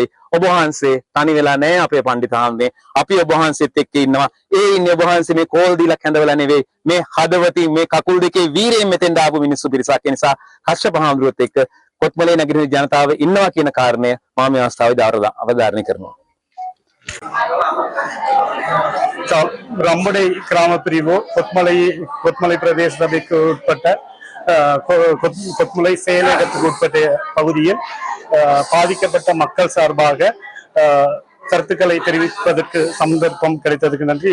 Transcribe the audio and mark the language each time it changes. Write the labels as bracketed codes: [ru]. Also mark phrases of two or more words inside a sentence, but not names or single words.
[si] ඔබ වහන්සේ තනි වෙලා නැහැ අපේ පඬිතුමනේ. අපි ඔබ වහන්සේත් එක්ක ඉන්නවා. ඒ ඉන්නේ ඔබ වහන්සේ මේ කෝල් දීලා කැඳවලා නෙවෙයි. මේ හදවතින් මේ කකුල් දෙකේ වීරයෙන් මෙතෙන් දාපු මිනිස්සු පිරිසක්. ඒ නිසා කශ්‍යප හාමුදුරුවොත් එක්ක කොත්මලේ නගරේ ජනතාව ඉන්නවා කියන කාරණය මම මේ අවස්ථාවේදී අවධාරණය කරනවා. [ta] ரம்படை கிராம பிரிவு கொத்மலை பிரதேச சபைக்கு உட்பட்ட கொத்மலை செயலகத்துக்கு உட்பட்ட பகுதியில் பாதிக்கப்பட்ட மக்கள் சார்பாக கருத்துக்களை தெரிவிப்பதற்கு சந்தர்ப்பம் கிடைத்ததுக்கு நன்றி.